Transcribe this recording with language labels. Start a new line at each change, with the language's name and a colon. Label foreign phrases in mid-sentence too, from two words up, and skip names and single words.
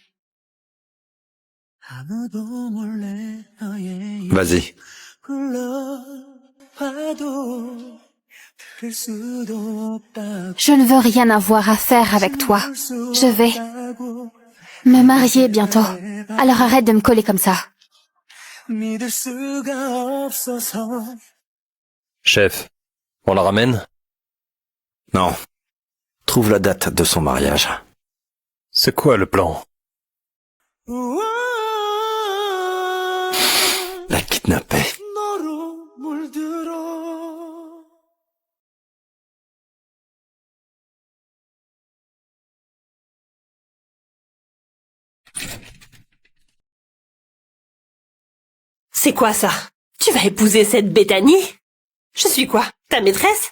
Korean: 아무도 몰래 너의
French: Vas-y.
Korean: 불러봐도 들을 수도 없다고
French: Je ne veux rien avoir à faire avec toi. Je vais me marier bientôt. Alors arrête de me coller comme ça.
Korean: 믿을 수가 없어서
French: Chef, on la ramène? Non. Trouve la date de son mariage. C'est quoi le plan? La kidnapper.
Korean: 너로 물들어
French: C'est quoi ça? Tu vas épouser cette Bethany? Je suis quoi? Ta maîtresse?